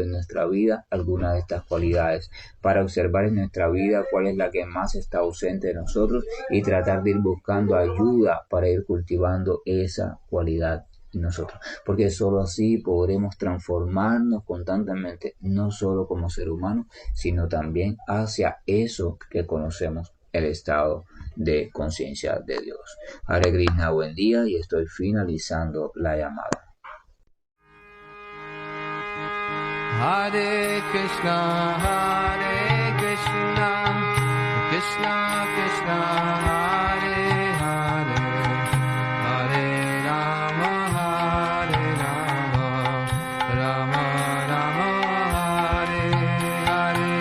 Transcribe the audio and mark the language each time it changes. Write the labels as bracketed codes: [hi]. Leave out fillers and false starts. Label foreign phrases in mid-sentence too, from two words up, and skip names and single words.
[es] en nuestra vida alguna de estas cualidades, para observar en nuestra vida cuál es la que más está ausente de nosotros y tratar de ir buscando ayuda para ir cultivando esa cualidad en nosotros, porque solo así podremos transformarnos constantemente, no solo como ser humano, sino también hacia eso que conocemos, el estado de conciencia de Dios. [sa] हरे कृष्ण, [es] buen día, y estoy finalizando la llamada. [sa] हरे कृष्ण कृष्ण कृष्ण हरे हरे हरे राम राम राम हरे हरे.